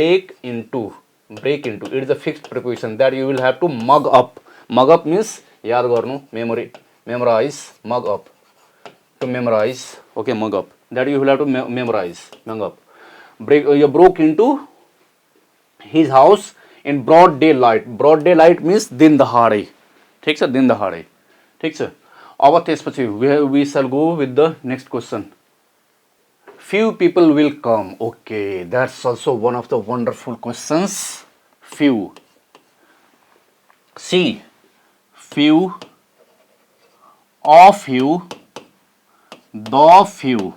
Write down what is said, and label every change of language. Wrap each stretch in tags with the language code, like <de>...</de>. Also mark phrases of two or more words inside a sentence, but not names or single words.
<en>It is a fixed preposition that you will have to mug up. Mug up means</en> <ne>याद गर्नु,</ne> <en>memorize, mug up, to memorize. Okay, mug up, that you will have to memorize. Mug up. You broke into his house in broad daylight. Broad daylight means</en> <ne>दिन दहाड़े. ठीक छ, दिन दहाड़े. ठीक छ. अब त्यसपछि</ne> <en>we shall go with the next question. Few people will come. Okay, that's also one of the wonderful questions. Few. See, few, of few, the few.</en>